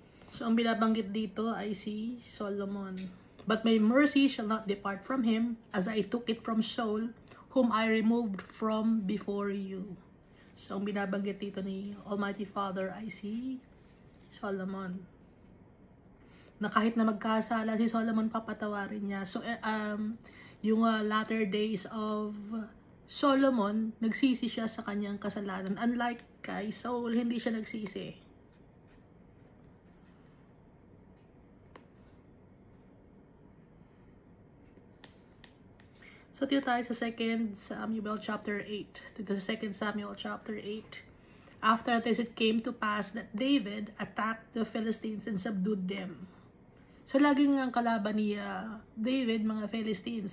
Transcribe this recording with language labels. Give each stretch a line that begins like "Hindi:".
Filipino: So ang binabanggit dito ay si Solomon.
English: But my mercy shall not depart from him, as I took it from Saul, whom I removed from before you.
Filipino: So, ang binabanggit dito ni Almighty Father ay si Solomon. Na kahit na magkasala si Solomon, papatawarin niya. So, yung latter days of Solomon, nagsisi siya sa kanyang kasalanan. Unlike kay Saul, hindi siya nagsisi. So, dito tayo sa 2 Samuel chapter 8. Dito sa 2 Samuel chapter 8.
English: After this, it came to pass that David attacked the Philistines and subdued them.
Filipino: So, laging ang kalaban ni David, mga Philistines.